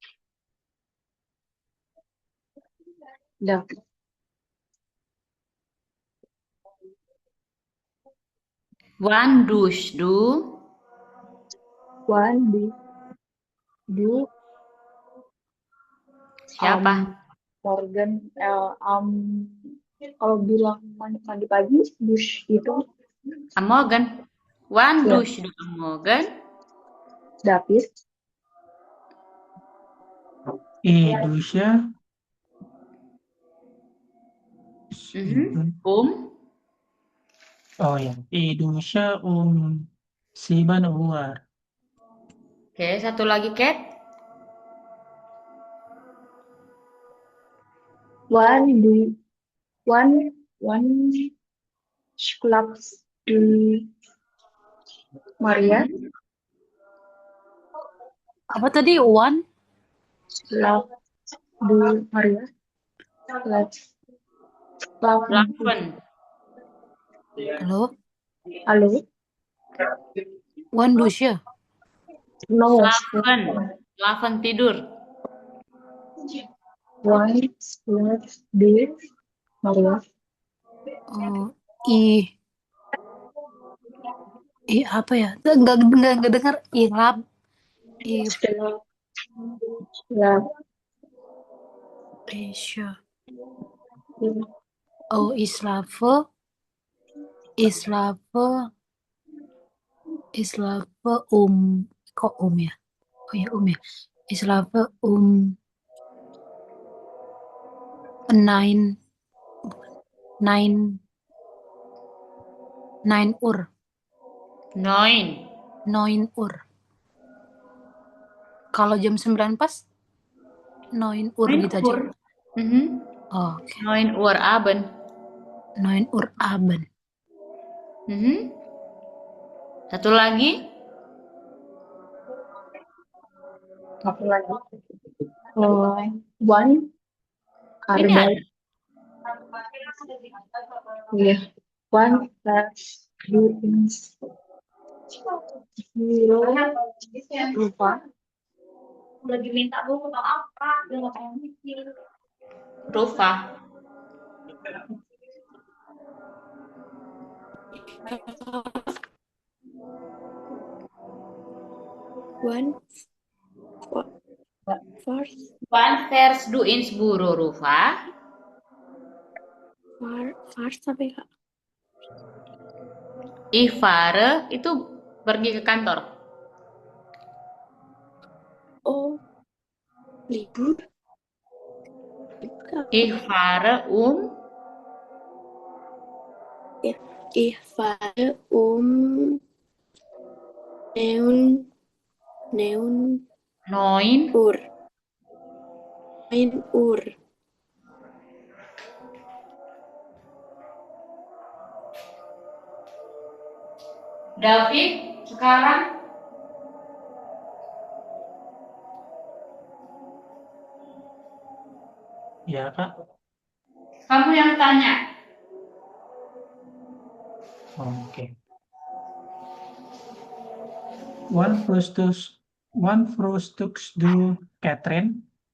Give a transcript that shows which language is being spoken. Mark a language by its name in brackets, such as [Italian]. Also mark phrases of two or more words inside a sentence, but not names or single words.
[Indonesian] Dah. [German] Wann duschst du? Wann du [Indonesian] Siapa? Morgen kalau bilang mandi pagi dusch itu [German] Am Morgen. Wann [Indonesian] ya [German] duschst du am Morgen? David. Dusche. Oh ya, Dusche 7 Uhr. [Indonesian] Oke, satu lagi, Kat. [German] Wann schlafst du, Maria? [Indonesian] Apa tadi? [German] One? Schlafst du, Maria? Schlafen. [Indonesian] Halo? Halo? [German] One dusche? No. [Indonesian] Schlafen tidur. [German] Wann schlafst du, Maria? [Indonesian] Oh, apa ya? Enggak dengar. [German] Schlaf. Oh, ich schlafe [Indonesian] kok ya? Oh ya, ya. [German] Ich schlafe 9 Uhr. 9 Uhr. [Indonesian] Kalau jam 9 pas 9 Uhr gitu aja. Oh, okay. [German] 9 Uhr Abend. 9 Uhr Abend. [Indonesian] Satu lagi. [German] Wann Arbeit. [Indonesian] Iya. [German] Wann hast du ins Büro Rufa? [Indonesian] Lagi minta buku apa? Rufa. [German] Wann fährst du ins Büro, Rufa? [Indonesian] Fahrt apa ya, Kak? [German] Ich fahre [Indonesian] itu pergi ke kantor. Oh, libur. [German] Ich fahre Ya, ich fahre 9 Uhr. 9 Uhr. David, [Indonesian] sekarang Ya, Kak. kamu yang tanya. Oke. [German] Wann frühstückst du, Catherine?